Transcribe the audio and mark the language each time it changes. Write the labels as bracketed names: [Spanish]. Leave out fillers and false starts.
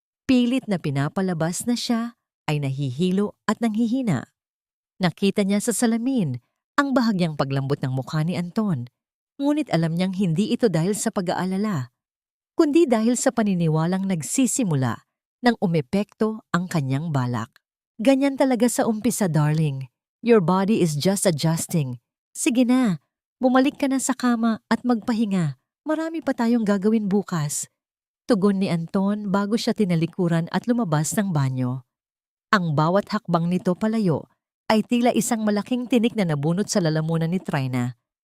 [Filipino] Pilit na pinapalabas na siya ay nahihilo at nanghihina. Nakita niya sa salamin ang bahagyang paglambot ng mukha ni Anton. Ngunit alam niyang hindi ito dahil sa pag-aalala, kundi dahil sa paniniwalang nagsisimula nang umepekto ang kanyang balak. Ganyan talaga sa umpisa, darling. [English] Your body is just adjusting. [Filipino] Sige na, bumalik ka na sa kama at magpahinga. Marami pa tayong gagawin bukas. Tugon ni Anton bago siya tinalikuran at lumabas ng banyo. Ang bawat hakbang nito palayo ay tila isang malaking tinik na nabunot sa lalamunan ni Trina.